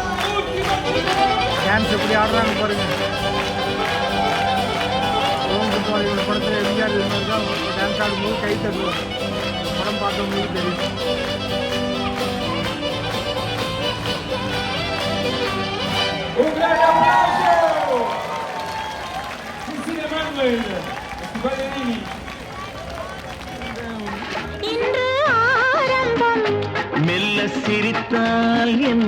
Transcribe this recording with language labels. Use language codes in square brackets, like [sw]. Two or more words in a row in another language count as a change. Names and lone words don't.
[ta] டான்ஸ் எப்படி ஆடுறாங்க பாருங்க. இவங்க படத்தில் எம்ஜிஆர் இருந்தால் தான் டான்ஸ் ஆடும்போது கை தட்டுவார். படம் பார்த்தவங்களுக்கு தெரியும். [it] Un grande applauso! Cecilia Manuel, Ballerini. [ta] இன்று ஆரம்பம் மெல்ல சிரித்தால் என்ன,